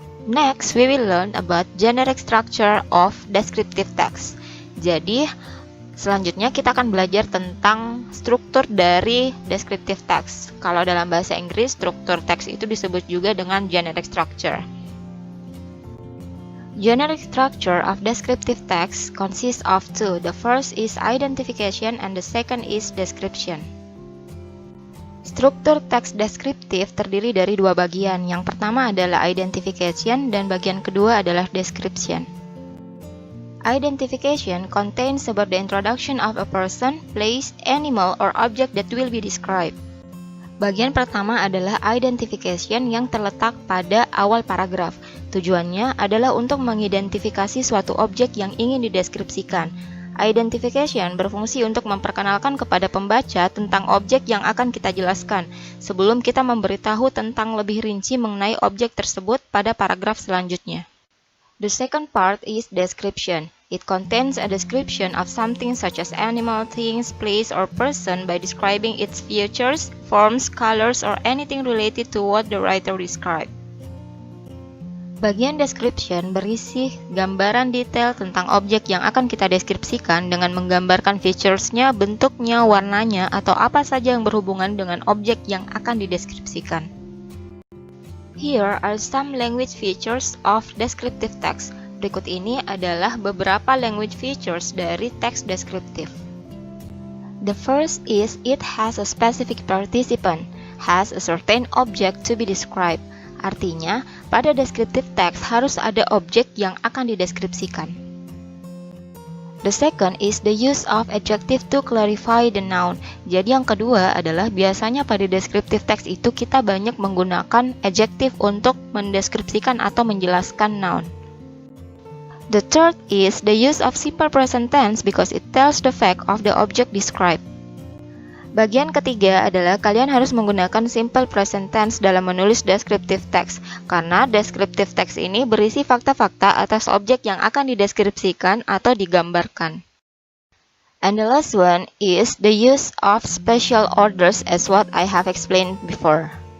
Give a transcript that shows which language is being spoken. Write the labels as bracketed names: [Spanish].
[English] Next, we will learn about generic structure of descriptive text. [Indonesian] Jadi, selanjutnya kita akan belajar tentang struktur dari descriptive text. Kalau dalam bahasa Inggris, struktur teks itu disebut juga dengan generic structure. [English] Generic structure of descriptive text consists of two. The first is identification and the second is description. [Indonesian] Struktur teks deskriptif terdiri dari dua bagian. Yang pertama adalah identification dan bagian kedua adalah description. [English] Identification contains about the introduction of a person, place, animal, or object that will be described. [Indonesian] Bagian pertama adalah identification yang terletak pada awal paragraf. Tujuannya adalah untuk mengidentifikasi suatu objek yang ingin dideskripsikan. Identification berfungsi untuk memperkenalkan kepada pembaca tentang objek yang akan kita jelaskan, sebelum kita memberitahu tentang lebih rinci mengenai objek tersebut pada paragraf selanjutnya. [English] The second part is description. It contains a description of something such as animal, things, place, or person by describing its features, forms, colors, or anything related to what the writer described. [Indonesian] Bagian description berisi gambaran detail tentang objek yang akan kita deskripsikan dengan menggambarkan features-nya, bentuknya, warnanya, atau apa saja yang berhubungan dengan objek yang akan dideskripsikan. [English] Here are some language features of descriptive text. [Indonesian] Berikut ini adalah beberapa language features dari teks deskriptif. [English] The first is it has a specific participant, has a certain object to be described. [Indonesian] Artinya, pada descriptive text harus ada objek yang akan dideskripsikan. [English] The second is the use of adjective to clarify the noun. [Indonesian] Jadi yang kedua adalah biasanya pada descriptive text itu kita banyak menggunakan adjective untuk mendeskripsikan atau menjelaskan noun. [English] The third is the use of simple present tense because it tells the fact of the object described. [Indonesian] Bagian ketiga adalah kalian harus menggunakan simple present tense dalam menulis descriptive text, karena descriptive text ini berisi fakta-fakta atas objek yang akan dideskripsikan atau digambarkan. [English] And the last one is the use of spatial orders as what I have explained before.